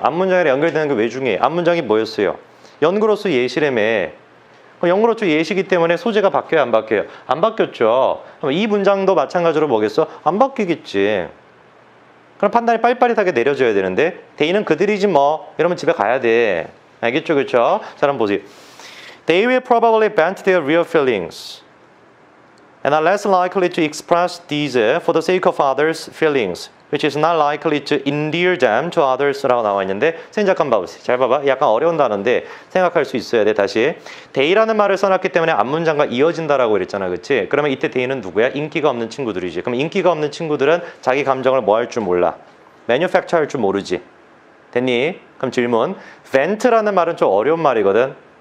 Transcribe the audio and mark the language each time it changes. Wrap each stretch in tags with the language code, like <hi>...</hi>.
<ko>앞문장이랑 연결되는 게 왜 중요해? 앞문장이 뭐였어요? 연구로서 예시라며. 연구로서 예시기 때문에 소재가 바뀌어요? 안 바뀌어요? 안 바뀌었죠. 그럼 이 문장도 마찬가지로 뭐겠어? 안 바뀌겠지. 그럼 판단이 빠릿빠릿하게 내려져야 되는데 they는 그들이지 뭐 이러면 집에 가야 돼. 알겠죠? 그렇죠? 자, 한번 보세요.</ko> <en>They will probably vent their real feelings and are less likely to express these for the sake of others' feelings, which is not likely to endear them to others라고</en> <ko>나와 있는데 선생님 잠깐 봐보세요. 잘 봐봐. 약간 어려운 단어인데 생각할 수 있어야 돼. 다시 they라는 말을 써놨기 때문에 앞문장과 이어진다라고 그랬잖아. 그렇지? 그러면 이때 they는 누구야? 인기가 없는 친구들이지. 그럼 인기가 없는 친구들은 자기 감정을 뭐 할 줄 몰라. manufacture 할 줄 모르지. 됐니? 그럼 질문. vent라는 말은 좀 어려운 말이거든.</ko>